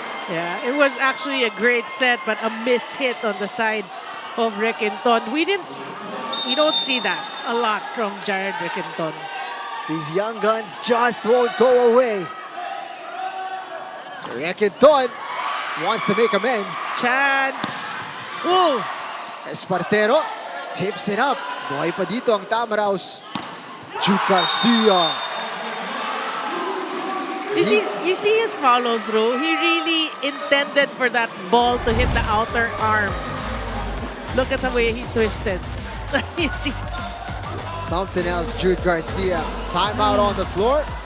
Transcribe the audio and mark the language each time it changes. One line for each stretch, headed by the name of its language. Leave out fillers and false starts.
English: Yeah, it was actually a great set, but a miss hit on the side of Requinton. We don't see that a lot from Jared Requinton. These young guns just won't go away. Requinton wants to make amends. Chance. Ooh. Espartero tips it up.
Filipino: Buhay pa dito ang Tamaraos.
English: Jude Garcia. You see his follow through. He really intended for that ball to hit the outer arm. Look at the way he twisted. You see? Something else, Jude Garcia. Timeout on the floor.